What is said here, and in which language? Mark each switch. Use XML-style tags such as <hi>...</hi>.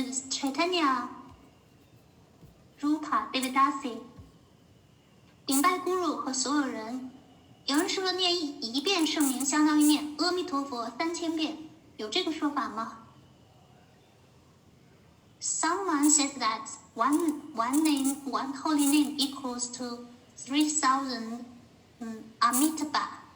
<zh>Chaitanya Rupa Devidasi 顶拜 Guru 和所有人。有人说念一遍圣名相当于念阿弥陀佛3000遍，有这个说法吗？</zh> <en>Someone said that one holy name equals to 3,000 Amitabha.</en>